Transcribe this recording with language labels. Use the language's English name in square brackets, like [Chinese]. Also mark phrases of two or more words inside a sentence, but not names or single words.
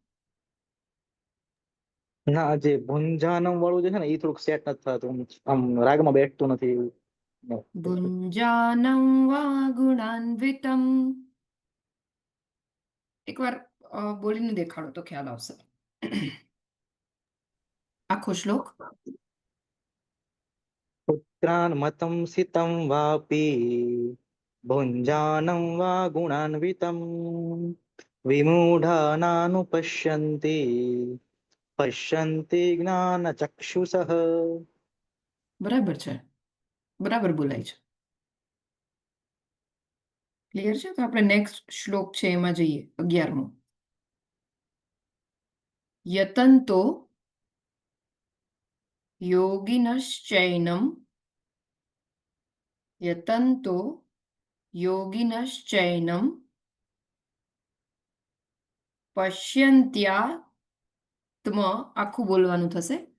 [Gujarati] ના, જે ભુંજાનમ વાળું જે છે ને એ થોડુંક સેટ નથી થતું, આમ રાગમાં બેઠતું નથી. [Sanskrit] भुंजानं वा गुणान्वितं. [Gujarati] એકવાર બોલીને દેખાડો તો ખ્યાલ આવશે. આખો શ્લોક. [Sanskrit] उत्क्रामन्तं सितं वापि भुञ्जानं वा गुणान्वितं विमूढानानुपश्यन्ति पश्यन्ति ज्ञानचक्षुषः. [Gujarati] બરાબર છે, બરાબર બોલાય છે. ક્લિયર છે? તો આપણે નેક્સ્ટ શ્લોક છે એમાં જઈએ. 11મો. [Sanskrit] यतन्तो योगिनश्चैनम यतन्तो योगिनश्चैनम पश्यन्त्यात्म, [Gujarati] આખું બોલવાનું થશે.